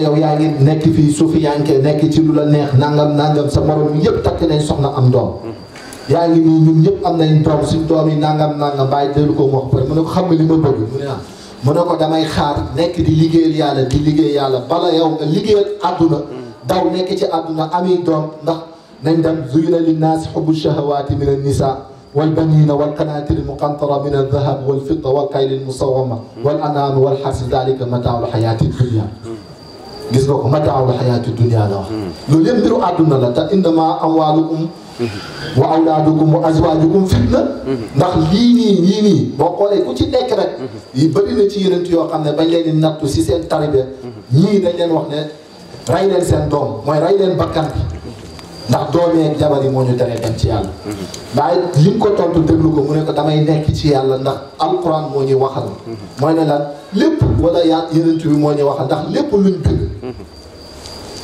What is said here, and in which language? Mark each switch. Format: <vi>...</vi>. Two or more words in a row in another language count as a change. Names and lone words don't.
<wo>yow yaa ngi nekk fii sufiyanke nekk ci lu la neex nangam sa morom yëpp takk nañ soxna am doom yaa ngi nii ñun ñëpp am nañ doom suñ doom yi nangam bàyyi dellu ko wax pare mu ne ko xam nga li ma bëgg mu ne mu ne ko damay xaar nekk di liggéeyal yàlla bala yow nga liggéeyal àdduna daw nekk ci àdduna ami doom ndax nañ dem</wo> <ar>زين للناس حب الشهوات من النساء والبنين والقناطير المقنطرة من الذهب والفضة والخيل المسومة والأنعام والحرث ذلك متاع الحياة الدنيا</ar> <wo>gis nga ko</wo> <ar>متاع الحياة الدنيا</ar> <wo>la wax loolu yëpp mbiru àdduna la te</wo> <ar>إنما أموالكم وأولادكم وأزواجكم فتنة</ar> <wo>ndax lii nii boo xoolee ku ci nekk rek yi bëri na ci yeneen yoo xam ne bañ leen di nattu si seen taribe ñii dañ leen wax ne rey leen seen doom mooy rey leen bakkan bi ndax doomee ak jabar yi moo ñu teree dem ci yàlla waaye li mu ko tontu déglu ko mu ne ko damay nekk ci yàlla ndax alquran moo ñuy waxal mooy ne lan lépp wala yaa yeneen bi moo ñuy waxal ndax lépp luñ bind</wo>